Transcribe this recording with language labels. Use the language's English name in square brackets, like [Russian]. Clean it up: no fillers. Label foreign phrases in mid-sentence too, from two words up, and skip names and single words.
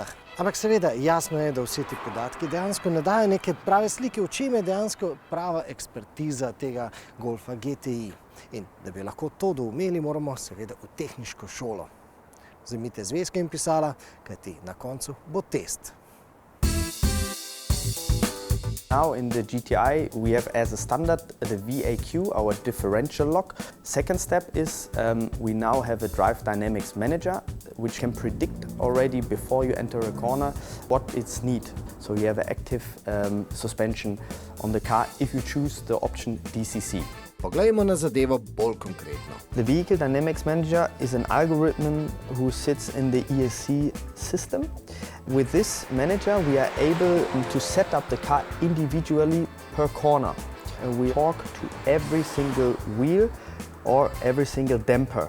[Slovenian] Ampak seveda jasno je, da vsi ti podatki dejansko ne dajo neke prave slike, v čem je dejansko prava ekspertiza tega golfa GTI. In da bi lahko to doumeli, moramo seveda v tehniško šolo. Vzemite zvezke in pisala, kajti na koncu bo test. [English] Now in the GTI we have as a standard the VAQ, our differential lock. Second step is we now have a drive dynamics manager which can predict already before you enter a corner what it's need. So you have an active suspension on the car if you choose the option DCC. [Slovenian] Poglejmo na zadevo bolj konkretno. [English] The Vehicle Dynamics Manager is an algorithm who sits in the ESC system. With this manager we are able to set up the car individually per corner. And we talk to every single wheel or every single damper.